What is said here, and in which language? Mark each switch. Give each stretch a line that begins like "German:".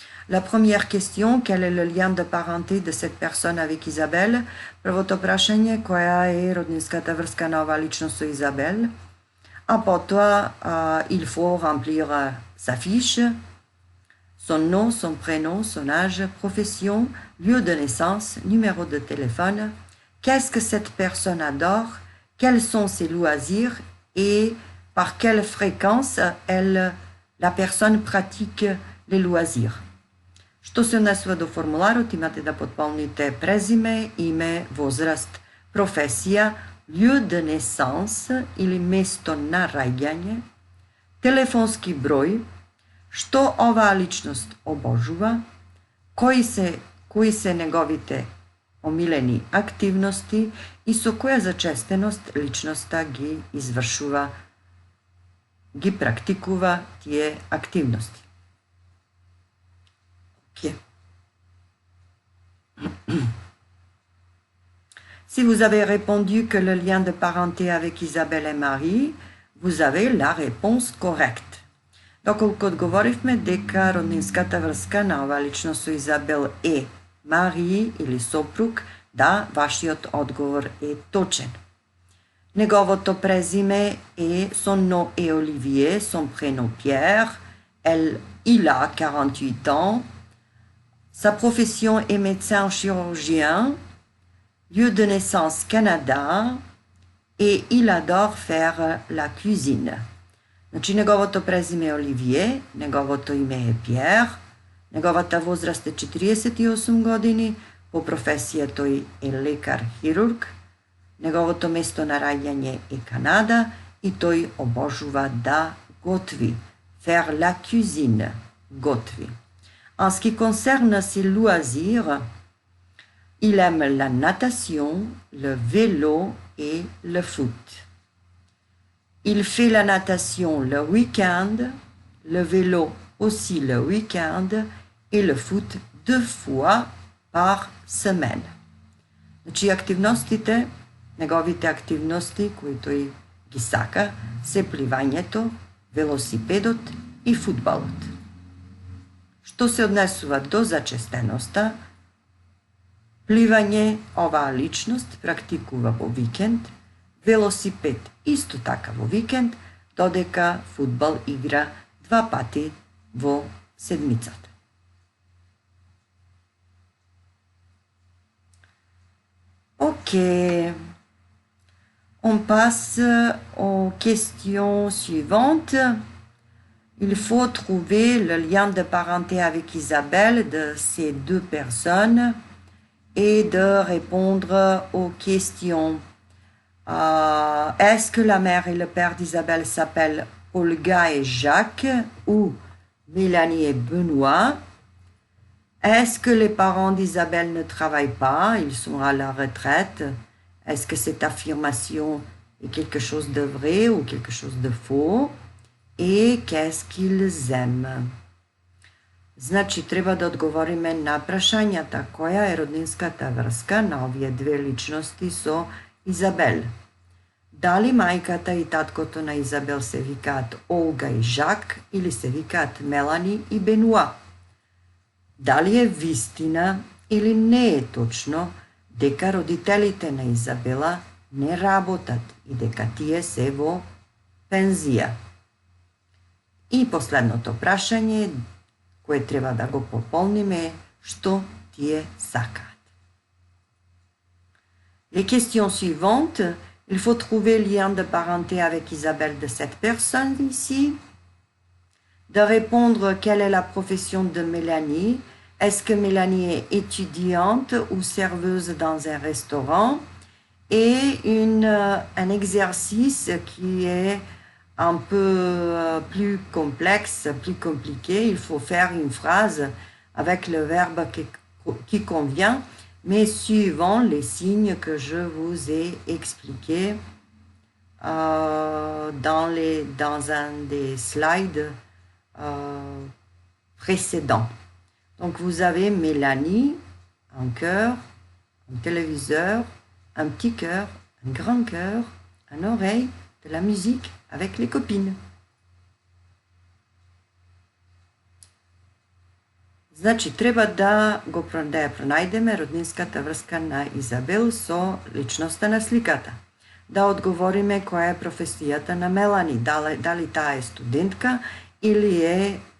French: La première question, quel est le lien de parenté de cette personne avec Isabelle?
Macedonian: Првото прашање, која е роднинската врска на оваа личност со Изабел? А потоа,
French: il faut remplir sa fiche, son nom, son prénom, son âge, profession, lieu de naissance, numéro de téléphone, qu'est-ce que cette personne adore, quels sont ses loisirs et par quelle fréquence la personne pratique les loisirs.
Macedonian: Što se odnesува до формуларот, имате да потполните презиме, име, возраст, професија,
French: lieu de naissance
Macedonian: или место на раѓање, телефонски број, што оваа личност обожува, кои се неговите омилени активности и со која зачестеност личноста ги извршува, ги практикува тие активности.
English: Okay.
French: Si vous avez répondu que le lien de parenté avec Изабел et Мари, vous avez la réponse correcte.
Macedonian: Доколку одговоривме дека роднинската врска на ова личност со Изабел е Мари или сопруг, да, вашиот одговор е точен. Неговото презиме е,
French: son nom est Olivier, son prénom Pierre, il a 48 ans, sa profession est médecin chirurgien, lieu de naissance Canada, et il adore faire la cuisine.
Macedonian: Значи, неговото презиме е Оливие, неговото име е Пиер, неговата возраст е 48 години, по професија тој е лекар-хирург, неговото место на раѓање е Канада и тој обожува да готви.
French: Faire la cuisine, готви. En ce qui concerne ses loisirs, il aime la natation, le vélo et le foot. Il fait la natation le week-end, le vélo aussi le week-end et le foot 2 fois par semaine.
Macedonian: Значи активностите, неговите активности кои тој ги сака се пливањето, велосипедот и фудбалот. Што се однесува до зачестеноста, пливање оваа личност практикува во викенд, велосипед исто така во викенд, додека фудбал игра 2 пати во седмицата.
French: Ok, on passe aux questions suivantes. Il faut trouver le lien de parenté avec Isabelle de ces 2 personnes et de répondre aux questions. Est-ce que la mère et le père d'Isabelle s'appellent Olga et Jacques ou Mélanie et Benoît? Est-ce que les parents d'Isabelle ne travaillent pas? Ils sont à la retraite. Est-ce que cette affirmation est quelque chose de vrai ou quelque chose de faux? Et qu'est-ce qu'ils aiment?
Macedonian: Значи, треба да одговориме на прашањата. Која е роднинската врска на овие 2 личности со Изабел? Дали мајката и таткото на Изабел се викаат Олга и Жак или се викаат Мелани и Бенуа? Дали е вистина или не е точно дека родителите на Изабела не работат и дека тие се во пензија? И последното прашање, кое треба да го пополниме, е што тие сакаат.
French: Les questions suivantes, il faut trouver le lien de parenté avec Isabelle de cette personne ici, de répondre quelle est la profession de Mélanie. Est-ce que Mélanie est étudiante ou serveuse dans un restaurant? Et un exercice qui est un peu plus complexe, plus compliqué. Il faut faire une phrase avec le verbe qui convient, mais suivant les signes que je vous ai expliqués dans un des slides précédents. Donc vous avez Mélanie, un cœur, un téléviseur, un petit cœur, un grand cœur, une oreille, de la musique avec les copines.
Macedonian: Значи, треба да ја пронајдеме роднинската врска на Изабел со личноста на сликата. Да одговориме која е професијата на Мелани, дали таа е студентка или е